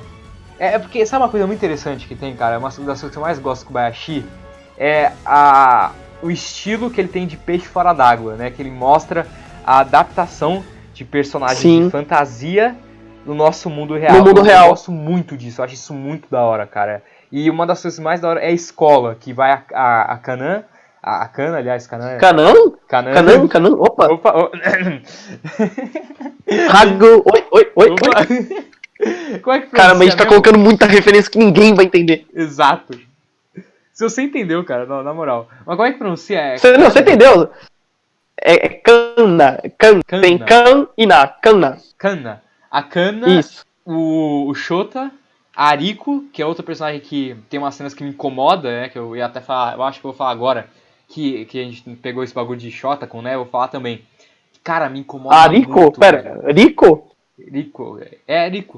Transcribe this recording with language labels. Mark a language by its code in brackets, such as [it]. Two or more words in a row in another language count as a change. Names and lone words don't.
[pt] Porque, sabe uma coisa muito interessante que tem, cara? Uma das coisas que eu mais gosto do Kobayashi é o estilo que ele tem de peixe fora d'água, né? Que ele mostra a adaptação de personagens de fantasia no nosso mundo real. No mundo real. Eu gosto muito disso, eu acho isso muito da hora, cara. E uma das coisas mais da hora é a escola, que vai a Kanan. A Kana, aliás, Kanan. Kanan? Kanan? Opa! Rago! Oi! Como é que cara, mas a gente tá colocando muita referência que ninguém vai entender. Exato. Se você entendeu, cara, na moral. Mas como é que pronuncia? Você entendeu? É Kana. Kana. Tem Kan e Na. Kana. Kana. A Kana, Isso. o Shota, a Ariko, que é outra personagem que tem umas cenas que me incomoda, né? Que eu ia até falar, eu acho que eu vou falar agora, que a gente pegou esse bagulho de Shota com, né? Eu vou falar também. Cara, me incomoda Ariko? muito. Pera, velho. Rico? Rico. É, Rico.